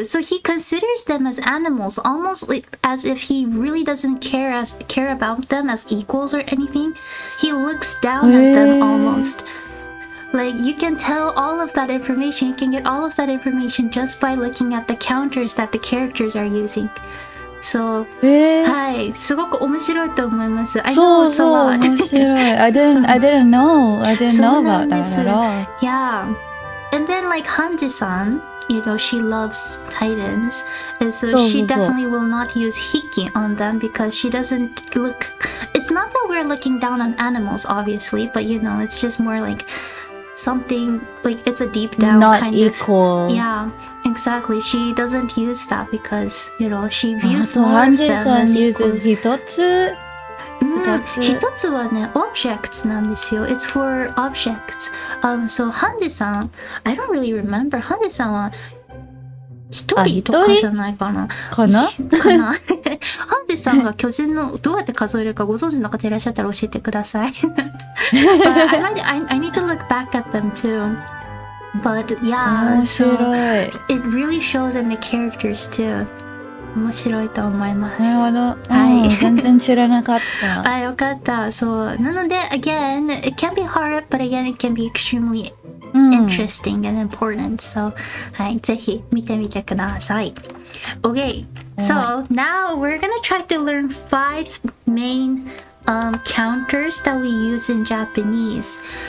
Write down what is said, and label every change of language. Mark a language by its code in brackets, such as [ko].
[en] So he considers them as animals, almost like as if he really doesn't care about them as equals or anything. He looks down at them almost. Like, you can tell all of that information. You can get all of that information just by looking at the counters that the characters are using. [ja] So, はい、すごく面白いと思います。 [en] I know it's a lot. [ja] 面白い。 [en] I didn't know about that at all. Yeah. And then like Hanji-san, you know, she loves titans. And so she definitely will not use hiki on them because she doesn't look... It's not that we're looking down on animals, obviously, but you know, it's just more like something, like it's a deep down not kind equal. of... Yeah, exactly. She doesn't use that because, you know, she views more of them as equal. [ja] 一つ一つはね、objects なんですよ。 [en] It's for objects. So ハンジさん、I don't really remember. [ja] ハンジさんは一人とかじゃないかな。かなハンジさんが巨人のどうやって数えるかご存知の方いらっしゃったら教えてください。 [en] But I need to look back at them too. But yeah, [ja] 面白い。 [en] it really shows in the characters too. [ja] 面白いと思います。なるほど。はい。全然知らなかった。よかった。そう。なので、 [en] again, it can be hard, but again, it can be extremely interesting and important. [ja] So, はい。ぜひ見てみてください。 [en] Okay. So, now we're gonna try to learn 5 main counters that we use in Japanese.